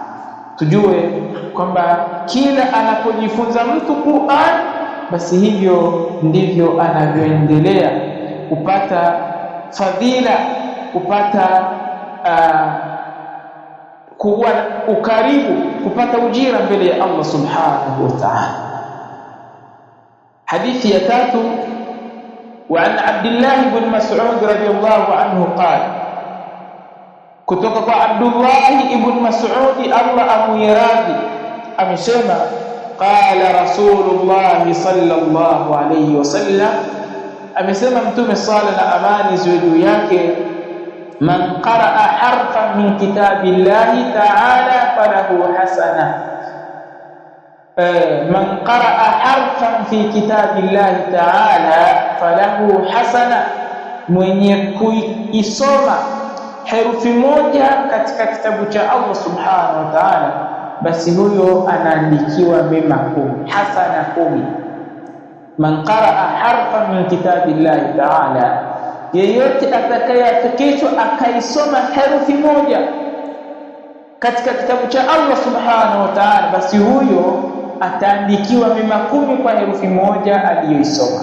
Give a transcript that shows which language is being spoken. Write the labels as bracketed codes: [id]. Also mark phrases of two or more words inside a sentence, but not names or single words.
[sw] Tujue kwamba kila anapojifunza mtu Qur'an, basi hivyo ndivyo anavyoendelea kupata fadhila, kupata kuwa ukaribu, kupata ujira mbele ya Allah [ar] سبحانه وتعالى. [sw] Hadithi ya tatu, [ar] وعن عبد الله بن مسعود رضي الله عنه قال, [sw] kutoka kwa Abdullah ibn Mas'ud Allah amuiradhi amesema, [ar] قال رسول الله صلى الله عليه وسلم, [sw] amesema Mtume sala na amani ziwe juu yake, [ar] من قرأ حرفا من كتاب الله تعالى فله حسنة. من قرأ حرفا في كتاب الله تعالى فله حسنة, [sw] mwenye kuisoma herufi moja katika kitabu cha Allah [ar] سبحانه وتعالى, [sw] basi huyo anaandikiwa mema 10, hasana 10. [ar] من قرأ حرفا من كتاب الله تعالى, [sw] yeyote atakayefikishwa akaisoma herufi moja katika kitabu cha Allah [ar] سبحانه وتعالى, [sw] basi huyo ataandikiwa mema 10 kwa herufi moja aliyoisoma.